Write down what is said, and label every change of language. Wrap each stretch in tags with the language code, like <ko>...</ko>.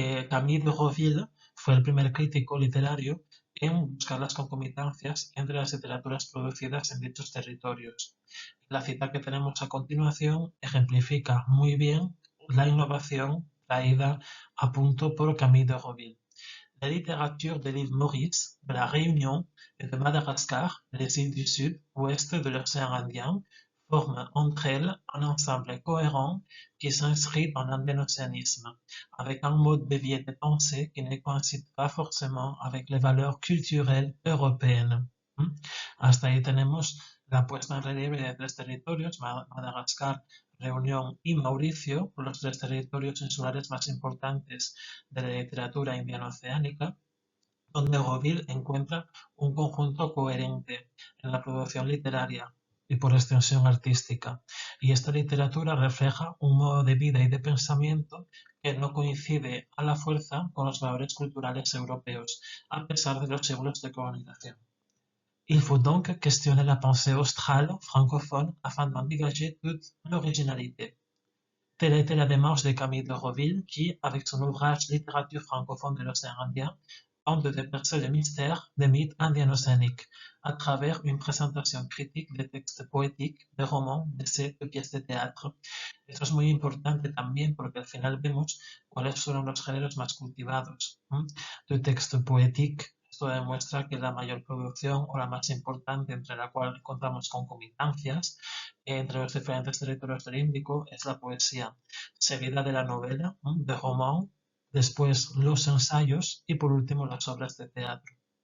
<es>Camille de Roville fue el primer crítico literario en buscar las concomitancias entre las literaturas producidas en dichos territorios. La cita que tenemos a continuación ejemplifica muy bien la innovación traída a punto por Camille de Roville.</es> <fr>La littérature de l'île Maurice, de la Réunion et de Madagascar, les îles du Sud, ouest de l'océan Indien, forment entre elles un ensemble cohérent qui s'inscrit dans l'andénocéanisme, avec un mode de vie et de pensée qui ne coïncide pas forcément avec les valeurs culturelles européennes.</fr> <es>Hasta ahí tenemos la puesta en relieve de tres territorios, Madagascar, Reunión y Mauricio, los tres territorios insulares más importantes de la literatura indiano-oceánica, donde Goville encuentra un conjunto coherente en la producción literaria y por extensión artística. Y esta literatura refleja un modo de vida y de pensamiento que no coincide a la fuerza con los valores culturales europeos, a pesar de los siglos de colonización.</es> <fr>Il faut donc questionner la pensée australe francophone afin d'en dégager toute l'originalité. Telle était la démarche de Camille de Roville qui, avec son ouvrage Littérature francophone de l'océan Indien, tente de dépercer le mystère des mythes indiano-océaniques à travers une présentation critique de textes poétiques, de romans, d'essais, de pièces de théâtre.</fr> <es>Esto es muy importante también porque al final vemos cuáles fueron los géneros más cultivados.</es> <fr>De texte poétique,</fr> <es>esto demuestra que la mayor producción o la más importante entre la cual encontramos concomitancias entre los diferentes territorios del Índico es la poesía, seguida de la novela, de roman, después los ensayos y por último las obras de teatro.</es>